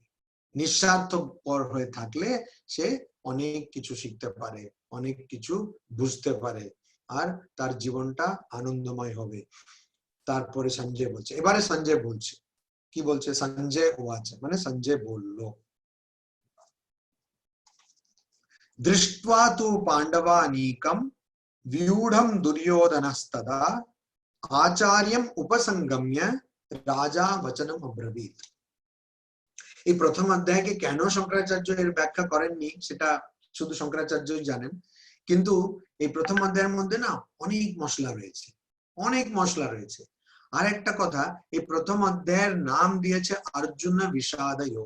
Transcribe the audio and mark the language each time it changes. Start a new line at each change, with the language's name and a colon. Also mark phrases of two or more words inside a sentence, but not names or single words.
Bangla: নিঃস্বার্থপর হয়ে থাকলে সে অনেক কিছু শিখতে পারে, অনেক কিছু বুঝতে পারে, আর তার জীবনটা আনন্দময় হবে। তারপরে সঞ্জয় বলছে, এবারে সঞ্জয় বলছে, কি বলছে?
Sanskrit: সঞ্জয় উবাচ,
Bangla: মানে সঞ্জয় বলল,
Sanskrit: দৃष्ट्वा तु पांडवानीकं व्यूढ़ं दुर्योधनस्तदा आचार्यम उपसंगम्य রাজা বচনম অব্রবীত।
Bangla: এই প্রথম অধ্যায়কে কেন শঙ্করাচার্য এর ব্যাখ্যা করেননি সেটা শুধু শঙ্করাচার্যই জানেন, কিন্তু এই প্রথম অধ্যায়ের মধ্যে না অনেক মশলা রয়েছে, অনেক মশলা রয়েছে। আর একটা কথা, এই প্রথম অধ্যায়ের নাম দিয়েছে অর্জুন বিষাদ যোগ।